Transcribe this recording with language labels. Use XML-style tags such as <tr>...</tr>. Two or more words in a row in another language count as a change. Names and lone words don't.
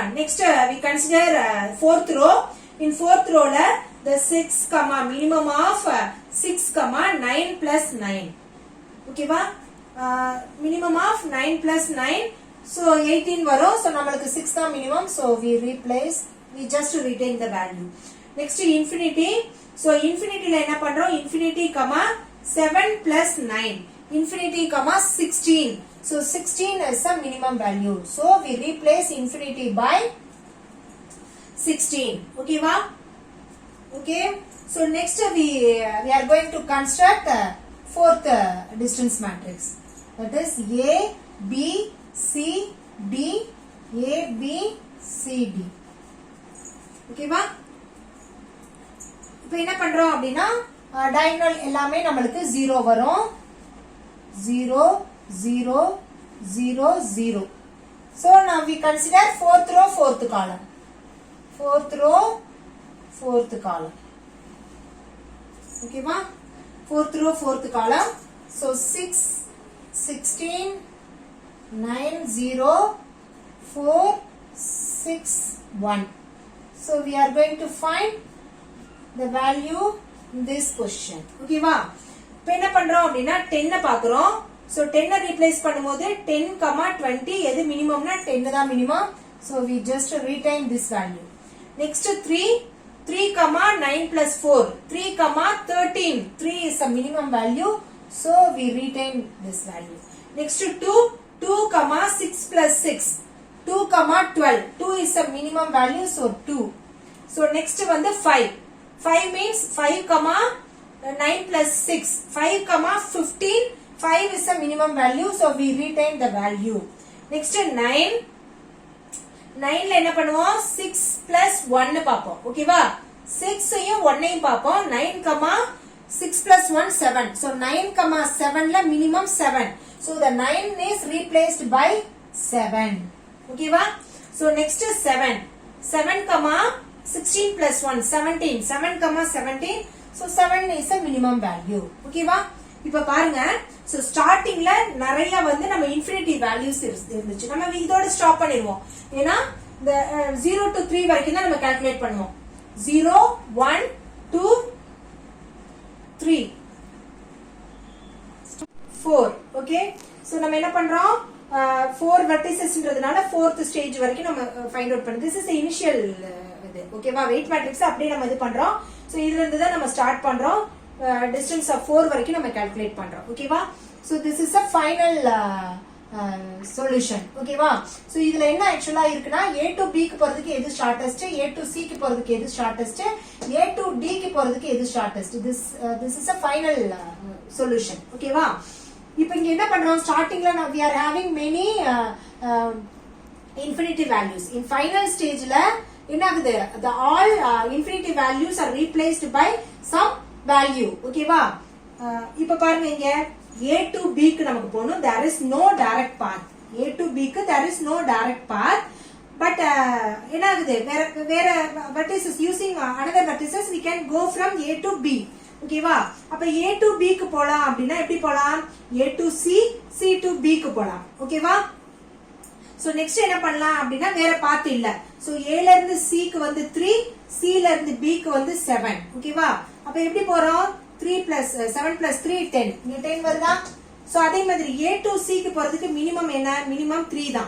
<en>Next we consider fourth row. In fourth row la the 6 minimum of 6 9 plus 9. Okay va? Minimum of 9 plus 9. So 18 varum. So namalukku 6 da minimum. So we just retain the value. Next infinity. So infinity la</en> <ta>என்ன பண்றோம்</ta> <en>infinity 7 plus 9 infinity 16. So 16 is the minimum value. So we replace infinity by 16. Okay va? Okay. So next we are going to construct fourth distance matrix. That is A B C D A B C D.</en> <ta>Okay va? இப்போ என்ன பண்றோம் அப்படினா diagonal எல்லாமே நமக்கு 0 வரும். 0 0 0 0.</ta> <en>So now we consider fourth row, fourth column. Fourth row, fourth column. Okay va? Fourth row, fourth column. So 6 16 9 0 4 6 1. So we are going to find the value in this question. Okay va?</en> <ta>இப்போ என்ன பண்றோம் அப்படினா 10 பார்க்கறோம். So 10 replace பண்ணும்போது 10 20 எது மினிமம்னா 10 தான் மினிமம்.</ta> <en>So we just retain this value. Next 3 9 plus 4 3 13 3 is the minimum value. So we retain this value. Next 2 6 plus 6 2 12 2 is the minimum value. So 2. So next வந்து 5 means 5 9 plus 6 5 15 5 is the minimum value. So we retain the value. Next 9 9ல</en> <ta>என்ன பண்ணுவோம்</ta> <en>6 plus 1</en> <ta>பாப்போம். ஓகேவா? 6 ஐயும் 1 ஐயும் பாப்போம். 9 6 plus 1 7.</ta> <en>So 9 7ல minimum 7. So the 9 is replaced by 7. ஓகேவா? So next 7 16 plus 1 17 7 17. So 7 is the minimum value.</en> <ta>ஓகேவா? இப்ப பாருங்க. So ஸ்டார்டிங்ல நிறைய வந்து நம்ம</ta> <en>infinity values</en> <ta>இருந்துச்சு. நம்ம இதோட ஸ்டாப் பண்ணிடுவோம். ஏன்னா இந்த 0 to 3 வரைக்கும் தான் நம்ம கால்குலேட் பண்ணுவோம். 0 1 2 3 4. ஓகே? சோ நம்ம என்ன பண்றோம் 4 வெர்டிசஸ்ன்றதுனால 4th ஸ்டேஜ் வரைக்கும் நம்ம</ta> <en>find out</en> <ta>பண்ணி</ta> <en>this is initial</en> <ta>இது. ஓகேவா?</ta> <en>weight matrix</en> <ta>அப்படியே நம்ம இது பண்றோம். சோ இதுல இருந்து தான் நம்ம ஸ்டார்ட் பண்றோம்.</ta> <en>distance of</en> <ta>4 வரைக்கும் நம்ம கால்குலேட் பண்றோம். ஓகேவா?</ta> <en>so this is a final solution.</en> <ta>ஓகேவா? so இதுல என்ன ஆக்சுவலா இருக்குன்னா</ta> <en>a to b</en> <ta>க்கு போறதுக்கு எது ஷார்ட்டஸ்ட்,</ta> <en>a to c</en> <ta>க்கு போறதுக்கு எது ஷார்ட்டஸ்ட்,</ta> <en>a to d</en> <ta>க்கு போறதுக்கு எது ஷார்ட்டஸ்ட்.</ta> <en>this is a final solution.</en> <ta>ஓகேவா? இப்போ இங்க என்ன பண்றோம் ஸ்டார்டிங்ல</ta> <en>we are having many infinity values. In final stage la</en> <ta>என்ன ஆகுது,</ta> <en>the all infinity values are replaced by some value.</en> <ta>ஓகேவா? இப்ப பாருங்க இங்க</ta> <en>a to b</en> <ta>க்கு நமக்கு போணும்.</ta> <en>there is no direct path. a to b க்கு there is no direct path. but</en> <ta>என்ன ஆகுது, வேற</ta> <en>vertices using another vertices we can go from a to b. ஓகேவா?</en> <ta>அப்ப</ta> <en>a to b</en> <ta>க்கு போலாம் அப்படினா எப்படி போலாம்,</ta> <en>a to c, c to b</en> <ta>க்கு போலாம். ஓகேவா?</ta> <en>so next</en> <ta>என்ன பண்ணலாம் அப்படினா வேற பாத் இல்ல. சோ</ta> <en>a ல இருந்து c</en> <ta>க்கு வந்து 3, c ல இருந்து b க்கு வந்து 7. ஓகேவா? அப்ப எப்படி போறோம், 3 plus 7 plus 3 10. இங்க 10 வருதா? சோ அதே மாதிரி</ta> <en>a to c</en> <ta>க்கு போறதுக்கு மினிமம் என்ன, மினிமம் 3 தான்.</ta>